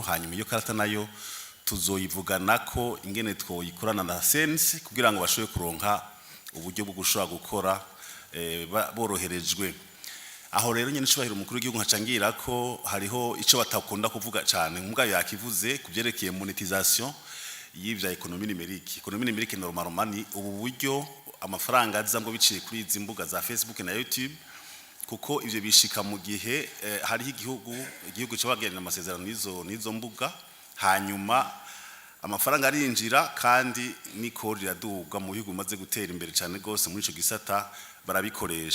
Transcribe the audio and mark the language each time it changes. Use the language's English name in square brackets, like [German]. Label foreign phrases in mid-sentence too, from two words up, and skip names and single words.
[Rundi] Hanyuma iyo karata nayo tuzoyivugana ko ingene twoyikorana na sense kugira ngo bashobe kuronka uburyo bwo gushobora gukora boroherejwe. Aho rero nyene cubahiro umukuru w'igihugu nkacangira ko hariho ico batakunda kuvuga cyane, mbwa yakivuze kuvyerekeye monetisation y'ivya [French] economie numérique. Economie numérique [Rundi] normalement ni ubu buryo amafaranga azambo biciye kuri izi mbuga za Facebook na YouTube, kuko ivyo bishika mu gihe hariho igihugu cy'abagenera amasezerano nizo mbuga, hanyuma amafaranga arinjira kandi niko riraduga mu bihugu bimaze gutera imbere cyane gose muri ico gisata barabikoresha.